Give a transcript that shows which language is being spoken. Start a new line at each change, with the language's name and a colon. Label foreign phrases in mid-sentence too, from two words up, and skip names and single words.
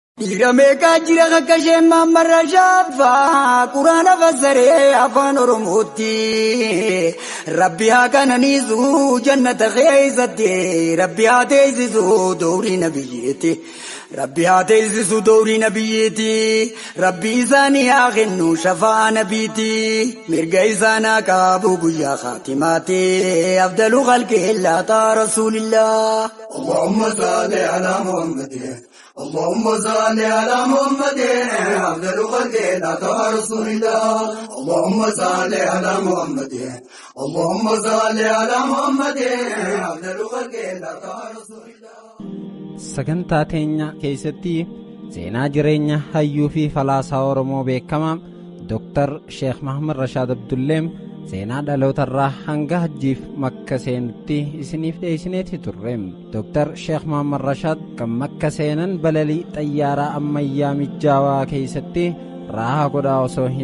Oromo: Dhiiramee jira kakasheen Maammarra Shaaffaa Quraana fassaree afaan Oromootti Rabbi haa kananiisu jannata keessatti Rabbi haa teessisu doorii nabiyyeetti Rabbi haa teessisu doorii nabiyyeetti Rabbi isaanii haa kennu shafaa nabiitti mirga isaanii qabu guyyaa khaatimaatti
Arabic: أفضل خلق الله رسول الله اللهم صل على محمد اللهم صل على محمد أفضل خلق الله رسول الله اللهم صل على محمد اللهم صل على محمد أفضل خلق الله رسول الله
Oromo: sagantaa teenya keessatti seenaa jireenya hayyuu fi falaasaa Oromoo beekamaa Dr. Sheekh Mahammad Rashaad Abdulleem seenaa dhalootarraa hanga hajjiif Makka seenutti isiniif dhiyeessineeti turre. Dr. Sheekh Mahammad Rashaad kan Makka seenan balalii xayyaaraa ammayyaa mijaawaa keessatti raahaa godhaa osoo hin